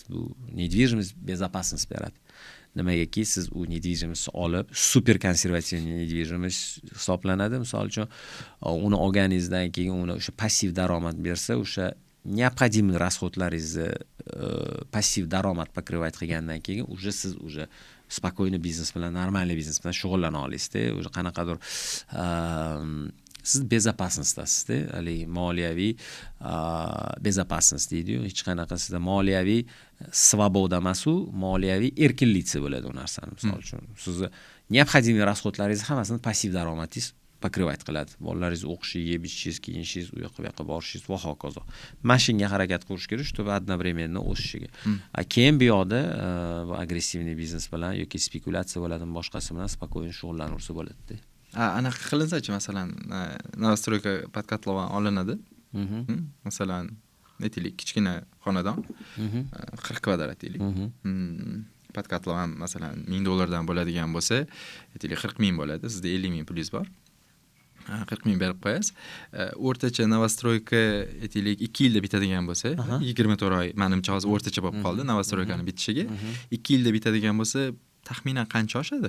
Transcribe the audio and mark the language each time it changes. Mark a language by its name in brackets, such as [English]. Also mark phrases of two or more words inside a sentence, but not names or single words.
[Uzbek] Bu недвижимость безопасность beradi. Nimagaki siz u недвижимость olib, [Russian] супер консервативный [Uzbek] недвижимость hisoblanadi. Misol uchun, uni olganingizdan keyin uni o'sha passiv daromad bersa, o'sha [Russian] необходимый расходlaringizni [Uzbek] passiv daromad покрывать qilgandan keyin уже siz [Russian] уже спокойно [Uzbek] biznes bilan, нормальный biznes bilan shug'ullana olasizda. Уже qanaqadir siz безопасностьдасizda, hali moliyaviy безопасность deydi-yu, hech qanaqa sizda moliyaviy svoboda emas-u, moliyaviy erkinlik bo'ladi u narsani. Misol uchun, sizni [Russian] необходимый расходlaringiz [Uzbek] hammasini passiv daromadingiz покрывать qiladi. Bolalaringiz o'qishi, yeb ichishingiz, kiyinishingiz, u yoqqa borishingiz va hokazo. Mashinga harakat qilish kerak, [Russian] чтобы одновременно o'sishiga. [Uzbek] Keyin bu yoqda agressivniy biznes bilan yoki spekulyatsiya bo'ladimi, boshqasi bilan spokойно shug'ullanursa bo'ladi-da. Anaqa qilinsa-chi, masalan, [Russian] новостройка под котлован olinadi. [Uzbek] Masalan, aytaylik, kichkina xonadon 40 kvadrat deylik. [Russian] Под котлован [Uzbek] masalan $1000 bo'ladigan bo'lsa, aytaylik 40 ming bo'ladi. Sizda 50 ming pulingiz bor. 40 ming berib qo'yasiz. O'rtacha новостройка aytaylik 2 yilda bitadigan bo'lsa, 24 oy menimcha hozir o'rtacha bo'lib qoldi новостройкаning bitishiga. 2 yilda bitadigan bo'lsa, taxminan qancha oshadi?